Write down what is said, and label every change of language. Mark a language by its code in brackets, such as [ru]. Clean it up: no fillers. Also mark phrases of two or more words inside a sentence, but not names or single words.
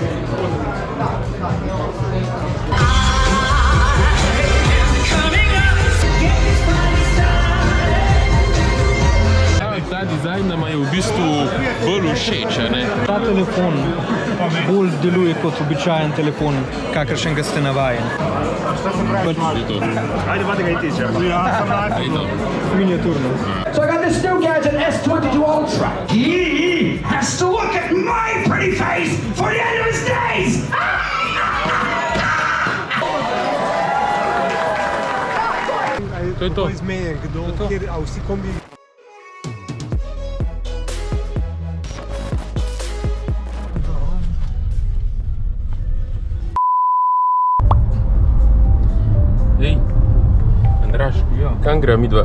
[sl] Ta dizajn nama je v bistvu bolj všeč, ne? Ta telefon bolj deluje kot običajen telefon, kakršen ga ste navajeni. [hr] Ajde, vadi ga i ti, čepa. [sl] Miniaturno. [en] So I got this new gadget, S22 Ultra. He has to look at my pretty face for the end of his days! [sl] To je to. Izmeje, kdo, kjer, a vsi kombi... Ej, Andraž, kam greva midva?